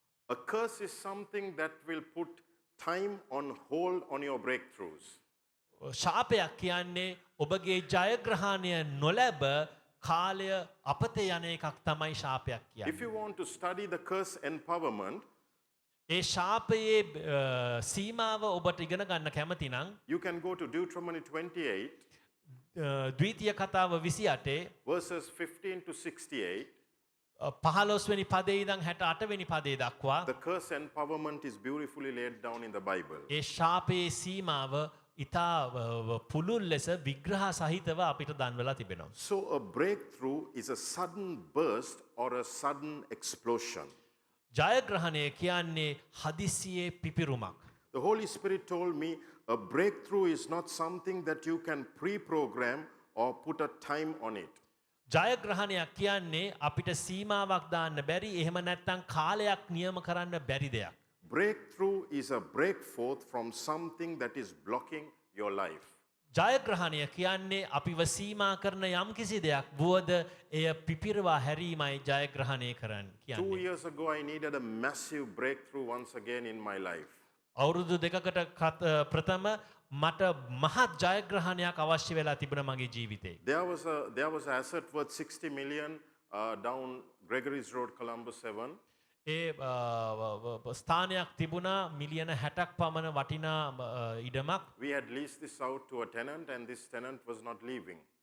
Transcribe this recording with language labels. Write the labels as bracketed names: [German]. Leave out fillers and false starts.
[English] A curse is something that will put time on hold on your breakthroughs. [Sinhala] ශාපයක් කියන්නේ ඔබගේ ජයග්‍රහණය නොලැබ කාලය අපත යන එකක් තමයි ශාපයක් [English] If [Sinhala] කියන්නේ. [English] you want to study the curse empowerment, [Sinhala] ඒ ශාපයේ සීමාව ඔබට ඉගෙන ගන්න කැමති නම් [English] you can go to Deuteronomy 28, [Sinhala] ද්විතීය කතාව 28 [English] verses 15 to 68. [Sinhala] 15 වෙනි පදේ ඉඳන් 68 වෙනි පදේ දක්වා [English] The curse empowerment is beautifully laid down in the Bible. [Sinhala] ඒ ශාපයේ සීමාව ඉතා පුළුල් ලෙස විග්‍රහ සහිතව අපිට දන්වලා තිබෙනවා. [English] So a breakthrough is a sudden burst or a sudden explosion. [Sinhala] ජයග්‍රහණය කියන්නේ හදිසියේ පිපිරුමක්. [English] The Holy Spirit told me a breakthrough is not something that you can pre-program or put a time on it. [Sinhala] ජයග්‍රහණයක් කියන්නේ අපිට සීමාවක් දාන්න බැරි එහෙම නැත්තම් කාලයක් නියම කරන්න බැරි දෙයක්. [English] Breakthrough is a break forth from something that is blocking your life. [Sinhala] ජයග්‍රහණය කියන්නේ අපිව සීමා කරන යම් කිසි දෙයක් වුවද එය පිපිරවා හැරීමයි ජයග්‍රහණය කරන්න [English] 2 [Sinhala] කියන්නේ. [English] years ago, I needed a massive breakthrough once again in my life. [Sinhala] අවුරුදු දෙකකට ප්‍රථම මට මහත් ජයග්‍රහණයක් අවශ්‍ය වෙලා තිබුණ මගේ ජීවිතේ. [English] There was an asset worth 60 million down Gregory's Road, Columbus 7. [Sinhala] ඒ ස්ථානයක් තිබුණා මිලියන 60ක් පමණ වටිනා ඉඩමක්. [English] We had leased this out to a tenant, and this tenant was not leaving.